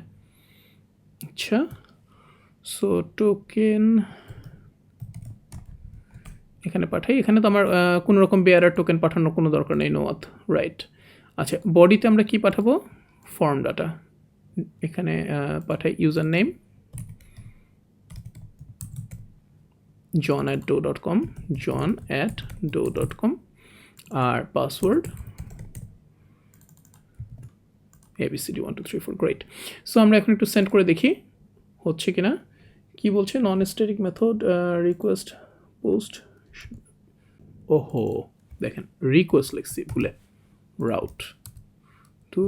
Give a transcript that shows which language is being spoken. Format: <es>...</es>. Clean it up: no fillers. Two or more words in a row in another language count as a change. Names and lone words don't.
<bn>আচ্ছা, সো টোকেন এখানে পাঠাই, এখানে তো আমার কোনো রকম</bn> <en>bearer token</en> <bn>পাঠানোর কোনো দরকার নেই,</bn> <en>no auth, right.</en> <bn>আচ্ছা, বডিতে আমরা কি পাঠাবো,</bn> <en>form data,</en> <bn>এখানে পাঠাই</bn> <en>user name</en> <bn>john@do.com, john@do.com, আর পাসওয়ার্ড ABCD 1 2 3 4, গ্রেট। সো আমরা এখন একটু সেন্ড করে দেখি হচ্ছে কিনা। কি বলছে,</bn> <en>non static method request post,</en> <bn>ওহো দেখেন রিকোয়েস্ট লিখছি ভুলে, রাউট দূর।</bn>